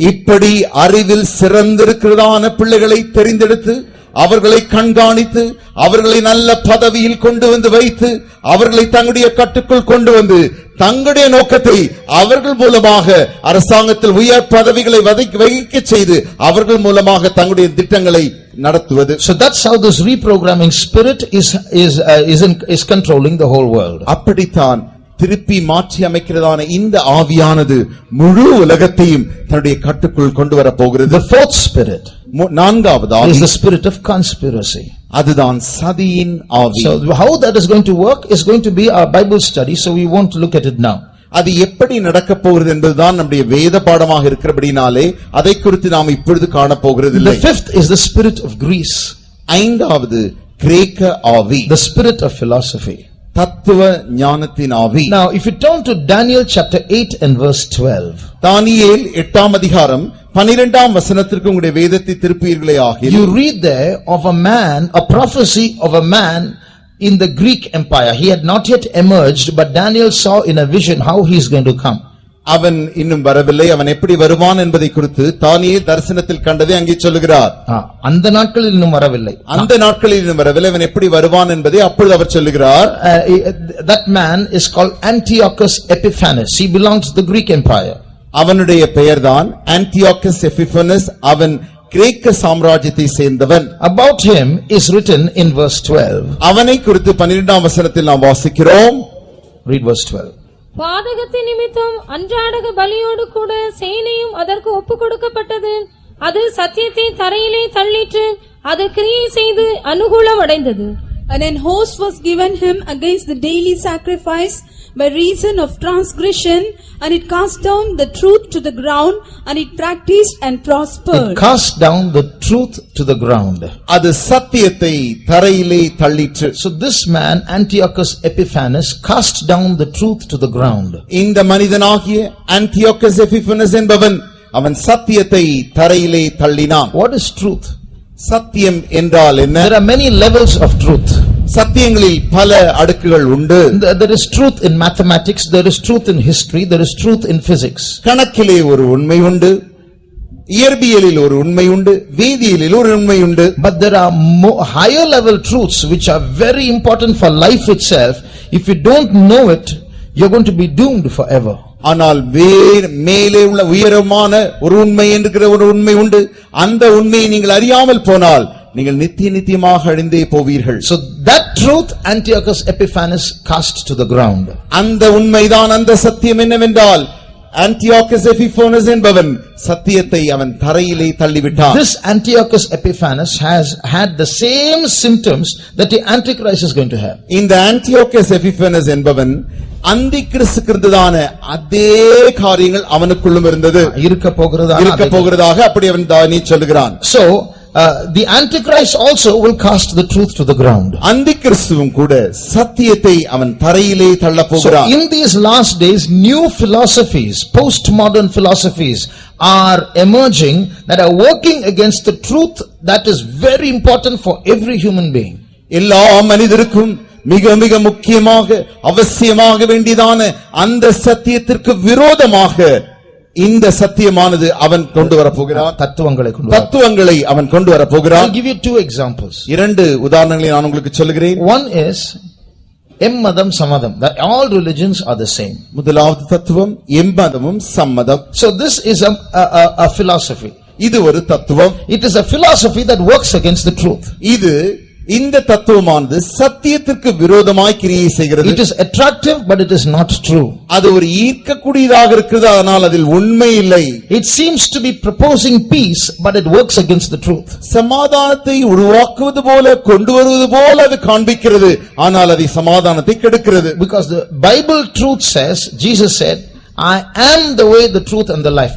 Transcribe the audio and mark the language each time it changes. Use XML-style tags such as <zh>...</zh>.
<ta>இப்படி அறிவில் சிறந்திருக்கிறதான பிள்ளைகளை தெரிந்தெடுத்து அவர்களை கண்காணித்து அவர்களை நல்ல பதவியில் கொண்டு வந்து வைத்து அவர்களை தங்களுடைய கட்டுக்குள் கொண்டு வந்து தங்களுடைய நோக்கத்தை அவர்கள் மூலமாக அரசாங்கத்தில் உயர் பதவிகளை வகிக்க செய்து அவர்கள் மூலமாக தங்களுடைய திட்டங்களை நடத்துவது.</ta> <en>So that's how this reprogramming spirit is controlling the whole world.</en> <ta>அப்படித்தான் திருப்பி மாற்றி அமைக்கிறதான இந்த ஆவியானது முழு உலகத்தையும் தன்னுடைய கட்டுக்குள் கொண்டு வர போகிறது.</ta> <en>The fourth spirit,</en> <ta>நான்காவது ஆவி,</ta> <en>is the spirit of conspiracy.</en> <ta>அதுதான் சதியின் ஆவி.</ta> <en>So how that is going to work is going to be our Bible study, so we won't look at it now.</en> <ta>அது எப்படி நடக்கப் போகிறது என்பதுதான் நம்முடைய வேத பாடமாக இருக்கிறபடினாலே அதை குறித்து நாம் இப்பொழுது காண போகிறது இல்லை.</ta> <en>The fifth is the spirit of Greece.</en> <ta>ஐந்தாவது கிரேக்க ஆவி,</ta> <en>the spirit of philosophy.</en> <ta>தத்துவ ஞானத்தின் ஆவி.</ta> <en>Now if you turn to Daniel chapter 8 and verse 12,</en> <ta>தானியேல் 8ஆம் அதிகாரம் 12ஆம் வசனத்திற்கு உங்களுடைய வேதத்தை திருப்பீர்களே ஆகில்,</ta> <en>you read there of a man, a prophecy of a man in the Greek empire. He had not yet emerged, but Daniel saw in a vision how he is going to come.</en> <ta>அவன் இன்னும் வரவில்லை, அவன் எப்படி வருவான் என்பதை குறித்து தானியேல் தரிசனத்தில் கண்டதை அங்கே சொல்லுகிறார். அந்த நாட்களில் இன்னும் வரவில்லை, அந்த நாட்களில் இன்னும் வரவில்லை, அவன் எப்படி வருவான் என்பதை அப்பொழுது அவர் சொல்லுகிறார்.</ta> <en>That man is called Antiochus Epiphanes. He belongs to the Greek empire.</en> <ta>அவனுடைய பெயர்தான் ஆன்டியோகஸ் எபிபனஸ். அவன் கிரேக்க சாம்ராஜ்யத்தை சேர்ந்தவன்.</ta> <en>About him is written in verse 12.</en> <ta>அவனை குறித்து 12ஆம் வசனத்தில் நாம் வாசிக்கிறோம்.</ta> <en>Read verse 12.</en> <ta>பாதகத்தின் நிமித்தம் அன்றாடக பலியோடு கூட சேனையும் அதற்கு ஒப்புக் கொடுக்கப்பட்டது. அது சத்தியத்தை தரையிலே தள்ளிற்று. அது கிரியை செய்து அனுகூலம் அடைந்தது.</ta> <en>And an host was given him against the daily sacrifice by reason of transgression, and it cast down the truth to the ground, and it practiced and prospered. It cast down the truth to the ground.</en> <ta>அது சத்தியத்தை தரையிலே தள்ளிற்று.</ta> <en>So this man Antiochus Epiphanes cast down the truth to the ground.</en> <ta>இந்த மனிதனாகிய ஆந்தியோக்கஸ் எபிபனஸ் என்பவன் அவன் சத்தியத்தை தரையிலே தள்ளினான்.</ta> <en>What is truth?</en> <ta>சத்தியம் என்றால் என்ன?</ta> <en>There are many levels of truth.</en> <ta>சத்தியங்களில் பல அடுக்குகள் உண்டு.</ta> <en>There is truth in mathematics, there is truth in history, there is truth in physics.</en> <ta>கணக்கிலே ஒரு உண்மை உண்டு, இயற்பியலில் ஒரு உண்மை உண்டு, வேதியியலில் ஒரு உண்மை உண்டு.</ta> <en>But there are higher level truths which are very important for life itself. If you don't know it, you're going to be doomed forever.</en> <ta>ஆனால் மேலே உள்ள உயரமான ஒரு உண்மை என்கிற ஒரு உண்மை உண்டு. அந்த உண்மையை நீங்கள் அறியாமல் போனால் நீங்கள் நித்தியமாக அழிந்தே போவீர்கள்.</ta> <en>So that truth Antiochus Epiphanes cast to the ground.</en> <ta>அந்த உண்மைதான், அந்த சத்தியம் என்னவென்றால் ஆந்தியோக்கஸ் எபிபனஸ் என்பவன் சத்தியத்தை அவன் தரையிலே தள்ளிவிட்டான்.</ta> <en>This Antiochus Epiphanes has had the same symptoms that the Antichrist is going to have.</en> <ta>இந்த ஆந்தியோக்கஸ் எபிபனஸ் என்பவன் அந்தி கிறிஸ்துக்குதான அதே காரியங்கள் அவனுக்குள்ளும் இருந்தது, இருக்க போகிறதாக அப்படி அவன் தானே சொல்கிறான்.</ta> <en>So the Antichrist also will cast the truth to the ground.</en> <ta>அந்தி கிறிஸ்துவும் கூட சத்தியத்தை அவன் தரையிலே தள்ள போகிறான்.</ta> <en>So in these last days new philosophies, postmodern philosophies are emerging that are working against the truth that is very important for every human being.</en> <ta>எல்லா மனிதருக்கும் மிக மிக முக்கியமாக அவசியமாக வேண்டியதான அந்த சத்தியத்திற்கு விரோதமாக இந்த சத்தியமானது அவன் கொண்டு வர போகிறான். தத்துவங்களை அவன் கொண்டு வர போகிறான்.</ta> <en>I'll give you two examples.</en> <ta>இரண்டு உதாரணங்களை நான் உங்களுக்கு சொல்கிறேன்.</ta> <en>One is</en> <ta>எம்மதம் சம்மதம்,</ta> <en>that all religions are the same.</en> <ta>முதலாவது தத்துவம் எம்மதமும் சம்மதம்.</ta> <en>So this is a philosophy.</en> <ta>இது ஒரு தத்துவம்.</ta> <en>It is a philosophy that works against the truth.</en> <ta>இது இந்த தத்துவமானது சத்தியத்திற்கு விரோதமாய் கிரியை செய்கிறது.</ta> <en>It is attractive but it is not true.</en> <ta>அது ஒரு ஈர்க்கக்கூடியதாக இருக்கிறது, ஆனால் அதில் உண்மை இல்லை.</ta> <en>It seems to be proposing peace but it works against the truth.</en> <ta>சமாதானத்தை உருவாக்குவது போல கொண்டு வருவது போல அது காண்பிக்கிறது, ஆனால் அது சமாதானத்தை கெடுக்கிறது.</ta> <en>Because the Bible truth says, Jesus said, I am the way, the truth and the life.</en>